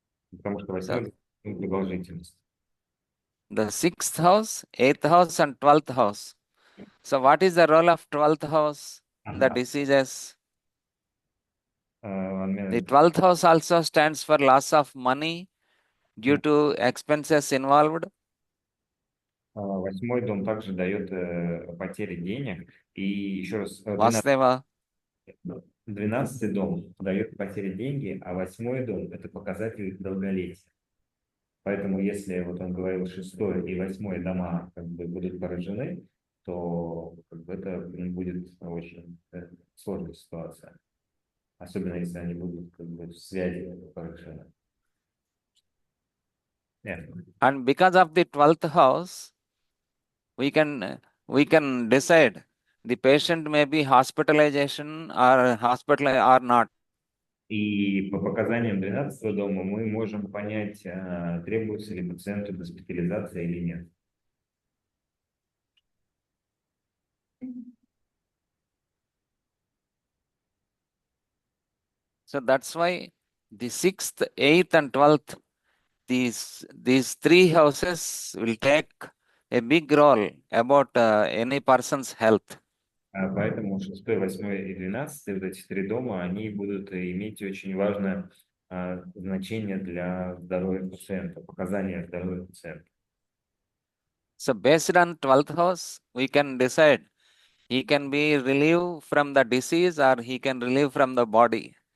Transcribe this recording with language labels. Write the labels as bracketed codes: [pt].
[ru] Потому что 8-й продолжительность. [en] The 6th house, 8th house, and 12th house. So what is the role of 12th house in the diseases? The 12th house also stands for loss of money due to expenses involved. [ru] 8-й дом также дает потери денег. И еще раз, Vasudeva. 12-й дом дает потери деньги, а 8-й дом – это показатель долголетия. Поэтому если вот он говорил 6-й и 8-й дома как бы будут поражены, то как бы, это будет очень сложная ситуация. Особенно если они будут как бы, в связи поражены. [en] Yeah. And because of the 12th house, we can decide the patient may be hospitalization or hospital or not. [ru] И по показаниям 12-го дома мы можем понять, требуется ли пациенту госпитализация или нет. [en] So that's why the 6th, 8th, and 12th, these three houses will take a big role about any person's health. [ru] Поэтому 6-й, 8-й и 12-й, вот эти три дома, они будут иметь очень важное значение для здоровья пациента, показания здоровья пациента. [en] So based on 12th house, we can decide he can be relieved from the disease or he can relieve from the body.